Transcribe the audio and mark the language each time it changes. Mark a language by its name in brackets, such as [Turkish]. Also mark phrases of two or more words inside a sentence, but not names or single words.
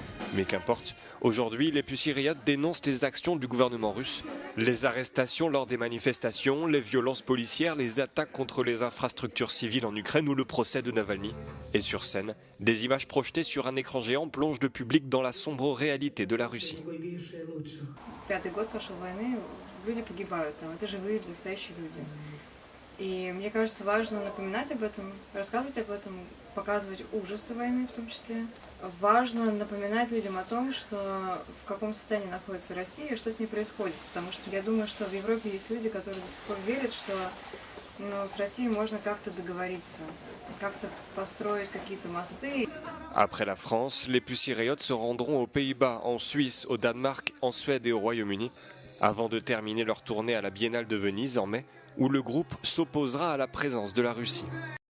[French] Mais qu'importe, aujourd'hui, les Pussy Riot dénoncent les actions du gouvernement russe, les arrestations lors des manifestations, les violences policières, les attaques contre les infrastructures civiles en Ukraine ou le procès de Navalny. Et sur scène, des images projetées sur un écran géant plongent le public dans la sombre réalité de la Russie. [Russian] И мне кажется, важно напоминать об этом, рассказывать об этом, показывать ужасы войны в том числе. Важно напоминать людям о том, что в каком состоянии находится Россия и что с ней происходит. Потому что я думаю, что в Европе есть люди, которые до сих пор верят, что с Россией можно как-то договориться, как-то построить какие-то мосты. [French] Après la France, les Pussy Riot se rendront aux Pays-Bas, en Suisse, au Danemark, en Suède et au Royaume-Uni, avant de terminer leur tournée à la Biennale de Venise en mai, où le groupe s'opposera à la présence de la Russie.